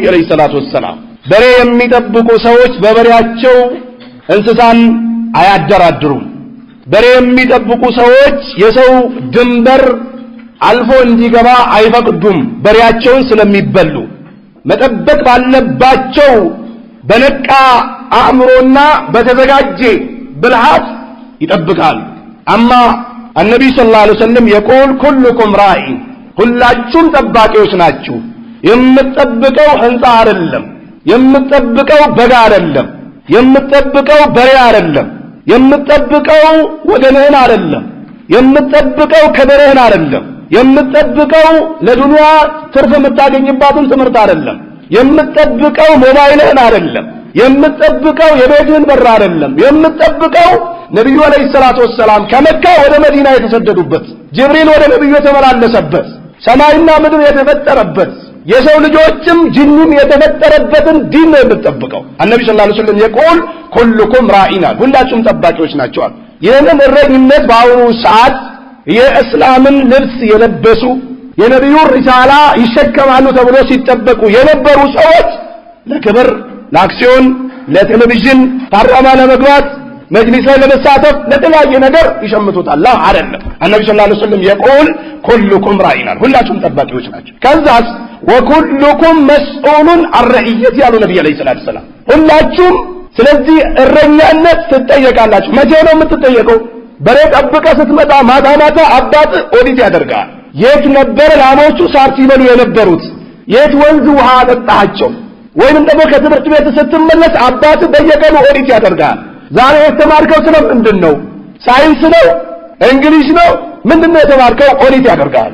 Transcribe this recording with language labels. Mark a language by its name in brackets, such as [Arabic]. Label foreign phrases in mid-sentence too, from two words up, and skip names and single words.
[Arabic] عليه الصلاة والسلام። [Amharic] በሬ የሚጠብቁ ሰዎች በበሬያቸው እንስሳን አያደራድሩም። በሬ የሚጠብቁ ሰዎች የሰው ድንበር አልፎ እንዲገባ አይፈቅዱም፣ በሬያቸውን ስለሚበሉ። መጠበቅ ባለባቸው በነቃ አእምሮና በተዘጋጀ ብልሃት ይጠብቃሉ። አማ [Arabic] النبي صلى الله عليه وسلم يقول كلكم راع [Amharic] ሁላችሁም ጠባቂዎች ናችሁ። የምትጠብቀው ህንጻ አይደለም፣ የምትጠብቀው በጋ አይደለም፣ የምትጠብቀው በሬ አይደለም፣ የምትጠብቀው ወገንህን አይደለም፣ የምትጠብቀው ከበሬህን አይደለም፣ የምትጠብቀው ለዱንያ ትርፍ የምታገኝባትን ትምህርት አይደለም፣ የምትጠብቀው ሞባይልህን አይደለም፣ የምትጠብቀው የቤትህን በር አይደለም፣ የምትጠብቀው ነብዩ [Arabic] عليه الصلاة والسلام [Amharic] ከመካ ወደ መዲና የተሰደዱበት፣ ጅብሪል ወደ ነብዩ የተመላለሰበት፣ ሰማይና ምድር የተፈጠረበት፣ የሰው ልጆችም ጂንም የተፈጠረበትን ዲን ነው የምትጠብቀው። ነብዩ [Arabic] صلى الله عليه وسلم يقول كلكم راعين [Amharic] ሁላችሁም ጠባቂዎች ናችሁ። ይህንን እረኝነት በአሁኑ ሰዓት የእስላምን ልብስ የለበሱ የነብዩ ሪሳላ ይሸከማሉ ተብሎ ሲጠበቁ የነበሩ ሰዎች ለክብር ለአክሲዮን ለቴሌቪዥን ፓርላማ ለመግባት መጅሊስ ላይ ለመሳተፍ ለተለያየ ነገር ይሸምቱታል አይደለም [Arabic] النبي صلى الله عليه وسلم يقول كلكم راعين [Amharic] ሁላችሁም ጠባቂዎች ናቸው ከዛስ [Arabic] وكلكم مسؤول عن رعيته [Amharic] ያሉ ነብዩ [Arabic] عليه الصلاة السلام [Amharic] ሁላችሁም ስለዚህ እረኛነት ትጠየቃላችሁ መቼ ነው የምትጠየቀው በሬ ጠብቀህ ስትመጣ ማታ አባት ኦዲት ያደርጋል የት ነበር ላሞቹ ሳር ሲበሉ የነበሩት የት ወንዝ ውሃ አጠጣቸው ወይንም ደግሞ ከትምህርት ቤት ስትመለስ አባት በየቀኑ ኦዲት ያደርጋል ዛሬ የተማርከው ስለ ምንድነው ሳይንስ ነው እንግሊዝ ነው ምንድነው የተማርከው ኦዲት ያደርጋል